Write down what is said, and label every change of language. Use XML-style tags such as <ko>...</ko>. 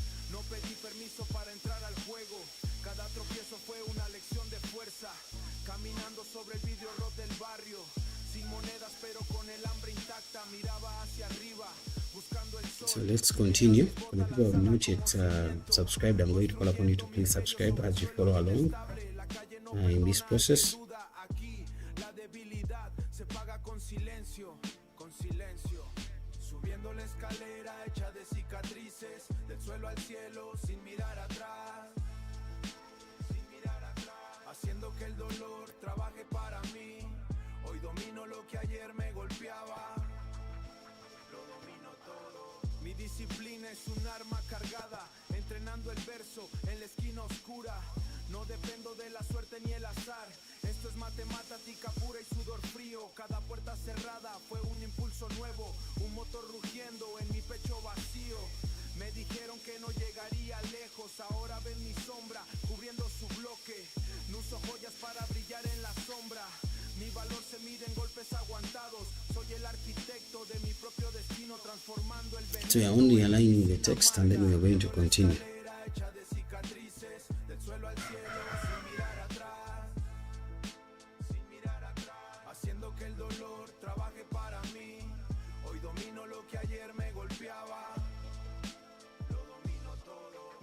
<es>No pedí permiso para entrar al juego. Cada tropiezo fue una lección de fuerza. Caminando sobre el vidrio roto del barrio. Sin monedas pero con el hambre intacta. Miraba hacia arriba buscando el sol.</es> <en>So let's continue. For the people who have not yet subscribed, I'm going to call upon you to please subscribe as you follow along in this process.</en> <es>Aquí la debilidad se paga con silencio, con silencio. Subiendo la escalera hecha de cicatrices, del suelo al cielo sin mirar atrás, sin mirar atrás. Haciendo que el dolor trabaje para mí. Hoy domino lo que ayer me golpeaba. Lo domino todo. Mi disciplina es un arma cargada, entrenando el verso en la esquina oscura. No dependo de la suerte ni el azar. Esto es matemática pura y sudor frío. Cada puerta cerrada fue un impulso nuevo, un motor rugiendo en mi pecho vacío. Me dijeron que no llegaría lejos, ahora ven mi sombra cubriendo su bloque. No uso joyas para brillar en la sombra. Mi valor se mide en golpes aguantados. Soy el arquitecto de mi propio destino, transformando el veneno.</es> <en>So we are only aligning the text and then we are going to continue.</en> <es>Hecha de cicatrices, del suelo al cielo, sin mirar atrás, sin mirar atrás, haciendo que el dolor trabaje para mí. Hoy domino lo que ayer me golpeaba, lo domino todo.</es>